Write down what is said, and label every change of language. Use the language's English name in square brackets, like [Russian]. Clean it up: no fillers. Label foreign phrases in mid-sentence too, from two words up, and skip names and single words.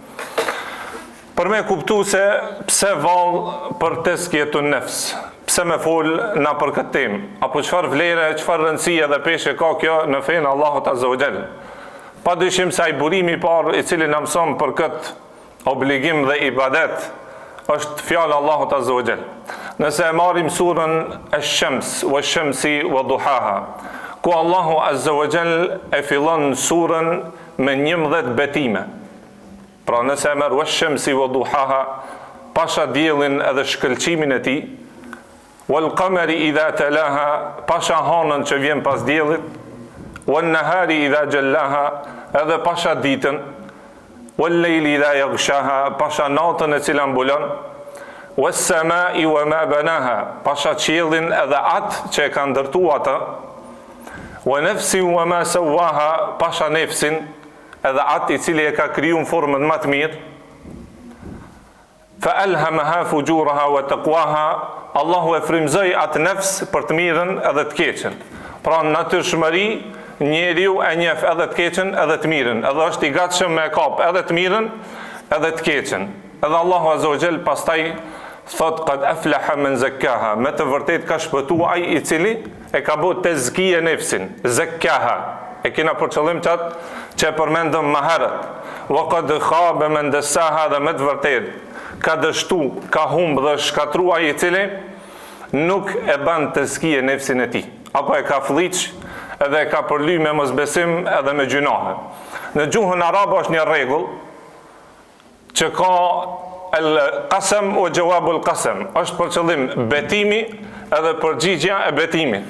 [Albanian] Për me kuptu se pse val për [Arabic] تزكية النفس, [Albanian] pse me fol na për këtë temë, apo çfarë vlere, çfarë rëndësie dhe peshe ka kjo në fenë Allahut [Arabic] عز وجل. [Albanian] Padyshim se ai burimi i parë i cili na mëson për këtë obligim dhe ibadet është fjala Allahut [Arabic] عز وجل. [Albanian] Nëse e marrim surën Ash-Shams [Arabic] والشمس وضحاها, [Albanian] ku Allahu [Arabic] عز وجل [Albanian] e fillon surën me 11 betime. Pra nëse e merr [Arabic] والشمس وضحاها, [Albanian] pasha diellin edhe shkëlqimin e tij, [Arabic] والقمر إذا تلاها, [Albanian] pasha hanën që vjen pas diellit, [Arabic] والنهار إذا جلاها, [Albanian] edhe pasha ditën, [Arabic] والليل إذا يغشاها, [Albanian] pasha natën e cila mbulon, [Arabic] والسماء وما بناها, [Albanian] pasha qiellin edhe atë që e ka ndërtuar atë, [Arabic] ونفس وما سواها, [Albanian] pasha nefsin edhe atë i cili e ka kriju në formën më të mirë, [Arabic] فألهمها فجورها وتقواها, [Albanian] Allahu e frymëzoi atë nefs për të mirën edhe të keqen. Pra në natyrshmëri njeriu e njeh edhe të keqen edhe të mirën, edhe është i gatshëm me kap edhe të mirën edhe të keqen. Edhe Allahu [Arabic] عز وجل [Albanian] pastaj thot [Arabic] قد أفلح من زكاها, [Albanian] me të vërtet ka shpëtuar ai i cili e ka bërë tezkije nefsin, zakkaha. E kena për qëllim qatë që e përmendëm më herët. [Arabic] وقد خاب من دساها, [Albanian] dhe me të vërtet ka dështu, ka humbë dhe shkatrua i cili nuk e ban tezkije nefsin e tij, apo e ka fliq edhe e ka përly me mosbesim edhe me gjunahe. Në gjuhën arabe është një rregull që ka el-qasam o [Arabic] جواب القسم, [Albanian] është për qëllim betimi edhe përgjigjja e betimit.